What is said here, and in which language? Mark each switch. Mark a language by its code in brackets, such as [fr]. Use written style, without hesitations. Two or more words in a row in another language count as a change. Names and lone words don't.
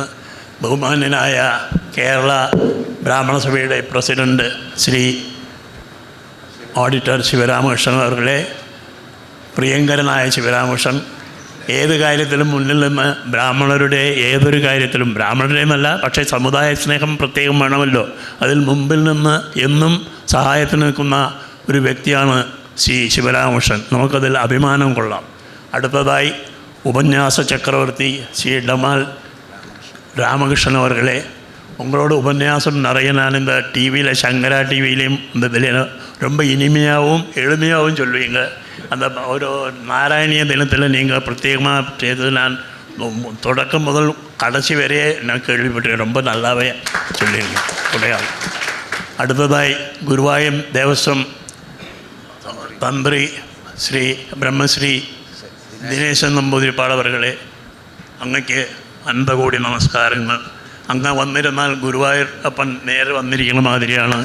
[ml] ബഹുമാന്യനായ കേരള ബ്രാഹ്മണ സഭയുടെ പ്രസിഡൻറ്റ് ശ്രീ ഓഡിറ്റർ ശിവരാമകൃഷ്ണൻ അവர்களെ, പ്രിയങ്കരനായ ശിവരാമകൃഷ്ണൻ ഏത് കാര്യത്തിലും മുന്നിൽ നിന്ന് ബ്രാഹ്മണരുടെ ഏതൊരു കാര്യത്തിലും, ബ്രാഹ്മണരുടെയുമല്ല പക്ഷേ സമുദായ സ്നേഹം പ്രത്യേകം വേണമല്ലോ, അതിൽ മുമ്പിൽ നിന്ന് എന്നും സഹായത്തിന് നിൽക്കുന്ന ഒരു വ്യക്തിയാണ് ശ്രീ ശിവരാമകൃഷ്ണൻ. നമുക്കതിൽ അഭിമാനം കൊള്ളാം. അടുത്തതായി ഉപന്യാസ ചക്രവർത്തി ശ്രീ ഡമാൽ രാമകൃഷ്ണൻ അവർകളെ, [ta] உங்களோட உபன்யாசம் நிறைய நான் இந்த டிவியில் சங்கரா டிவிலையும் இந்த இதில் ரொம்ப இனிமையாகவும் எளிமையாகவும் சொல்லுவீங்க. அந்த ஒரு நாராயணிய தினத்தில் நீங்கள் பிரத்யேகமாக செய்தது நான் தொடக்கம் முதல் கடைசி வரையே நான் கேள்விப்பட்டிருக்கேன். ரொம்ப நல்லாவே சொல்லுவீங்க. உடையாள். [ml] അടുത്തതായി ഗുരുവായൂർ ദേവസ്വം തന്ത്രി ശ്രീ ബ്രഹ്മശ്രീ ദിനേശൻ നമ്പൂതിരിപ്പാട് അവർകളെ, അങ്ങക്ക് അനന്തകോടി നമസ്കാരങ്ങൾ. അങ്ങ് വന്നിരുന്നാൽ ഗുരുവായൂർ അപ്പൻ നേരെ വന്നിരിക്കുന്ന മാതിരിയാണ്.